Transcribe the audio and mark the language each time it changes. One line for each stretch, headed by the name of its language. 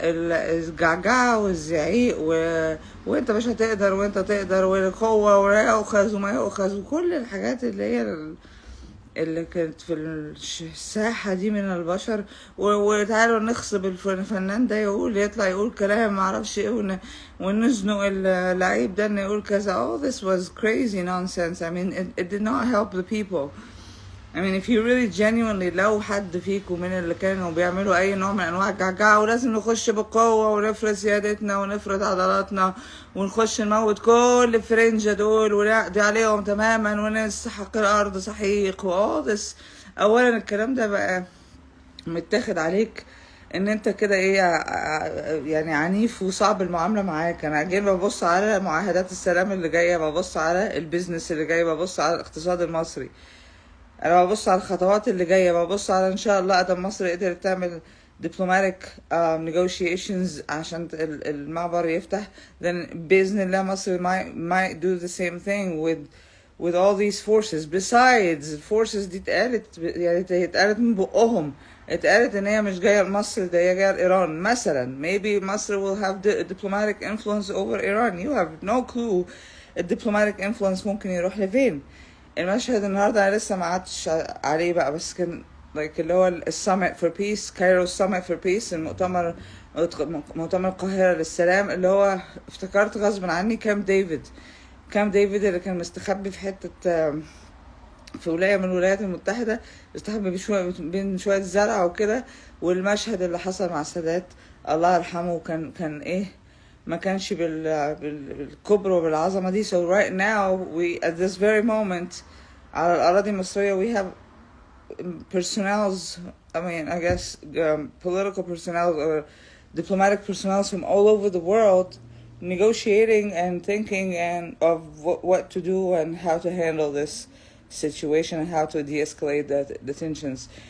Arabic: فالجعجعة والزعيق وانت مش هتقدر وانت تقدر والقوة ويأخذ وما يأخذ وكل الحاجات اللي كانت في الساحة دي من البشر، وتعالوا نخصب الفنان ده يطلع يقول كلام معرفش ايه، ونزنق اللعيب ده انه يقول كذا.
English: all this was crazy nonsense. I mean it did not help the people. I mean if you really genuinely
Arabic: لو حد فيكم من اللي كانوا بيعملوا اي نوع من انواع الجعجعة ولازم نخش بقوة ونفرض سيادتنا ونفرض عضلاتنا ونخش نموت كل الفرنجة دول ونقضي عليهم تماما ونسحق الارض سحيق
English: all this،
Arabic: اولا الكلام ده بقى متاخد عليك ان انت كده ايه يعني عنيف وصعب المعاملة معاك. انا جاي ببص على معاهدات السلام اللي جاية، ببص على البيزنس اللي جاي، ببص على الاقتصاد المصري، انا ببص على الخطوات اللي جايه، ببص على ان شاء الله ادم مصر قدرت تعمل
English: diplomatic negotiations
Arabic: عشان المعبر يفتح، then باذن الله مصر
English: might do the same thing with all these forces. besides forces
Arabic: دي اتقالت من بقهم اتقالت ان هي مش جايه لمصر، ده هي جايه لايران مثلا.
English: maybe مصر will have diplomatic influence over Iran. you have no clue الدبلوماتيك influence ممكن يروح لفين.
Arabic: المشهد النهارده انا لسه ما قعدتش عليه بقى، بس كان اللي هو السامت فور بيس، كايرو سامت فور بيس، مؤتمر القاهرة للسلام، اللي هو افتكرت غصب عني كامب ديفيد اللي كان مستخبي في حتة في ولاية من الولايات المتحدة، استخبى بين شوية زرع وكده. والمشهد اللي حصل مع السادات الله يرحمه كان ايه، ما كانش بالكبر وبالعظمة دي.
English: so right now we at this very moment
Arabic: على الأراضي المصرية
English: we have personnels, I mean I guess political personnel or diplomatic personnel from all over the world negotiating and thinking and of what to do and how to handle this situation and how to de-escalate the tensions.